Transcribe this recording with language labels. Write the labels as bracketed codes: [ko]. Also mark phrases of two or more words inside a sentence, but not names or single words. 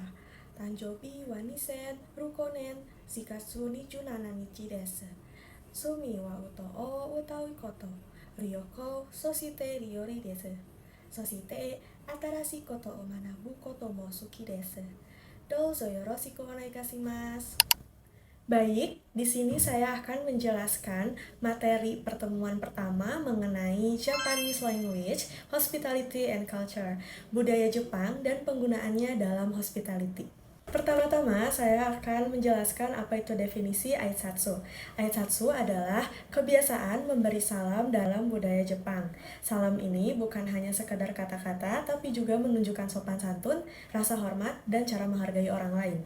[ja] 誕生日は 2006年 4月27日です。趣味は歌を歌うこと、旅行、そして料理です。そして新しいことを学ぶことも好きです。どうぞよろしくお願いします。 [id] Baik, di sini saya akan menjelaskan materi pertemuan pertama mengenai [en] Japanese language, hospitality and culture, [id] budaya Jepang dan penggunaannya dalam hospitality. Pertama-tama, saya akan menjelaskan apa itu definisi aitsatsu. Aitsatsu adalah kebiasaan memberi salam dalam budaya Jepang. Salam ini bukan hanya sekedar kata-kata, tapi juga menunjukkan sopan santun, rasa hormat, dan cara menghargai orang lain.